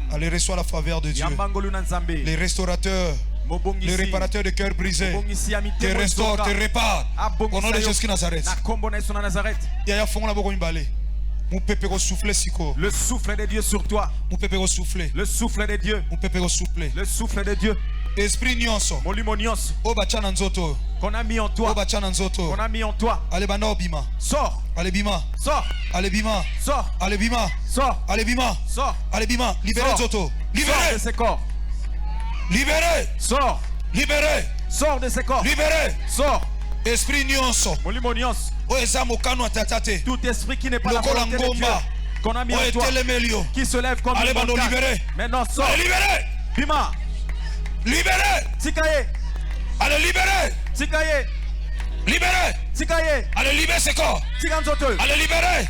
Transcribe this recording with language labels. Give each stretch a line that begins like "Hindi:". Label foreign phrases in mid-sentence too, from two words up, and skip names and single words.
French: Allez, reçois la faveur de Dieu. Les restaurateurs, les réparateurs de cœurs brisés, te restaurent, te réparent. Au nom de Jésus de Nazareth. Le souffle de Dieu sur toi. Le souffle de Dieu. Le souffle de Dieu.
Lingala: Esprit nyonso. Molimo nyonso.
French: Qu'on a mis en toi. Qu'on a mis en toi. Sors.
Lingala: Allez bima.
French: Sors.
Lingala: Allez bima.
French: Sors.
Lingala: Allez bima.
French: Sors.
Lingala: Allez bima.
French: Sors. Allez bima. Libérez Zoto. Libérez. Sors de ses corps. Libérez. Sors. Libérez. Sors de ses corps. Libérez. Sors.
Lingala: Esprit nyonso. Molimo nyonso. Tatate.
French: Tout esprit qui n'est pas la volonté de Dieu. Qu'on a mis en toi. Qui se lève comme allez, bando, libérez. Maintenant sors. Allez, libérez.
Lingala: Bima.
French: Libérez.
Lingala: Tikaye.
French: Allez, libérez.
Lingala: Tikaye.
French: Libérez.
Lingala: Tikaye.
French: Allez, libérez ce corps.
Lingala: Tikanzoto.
French: Allez, libérez.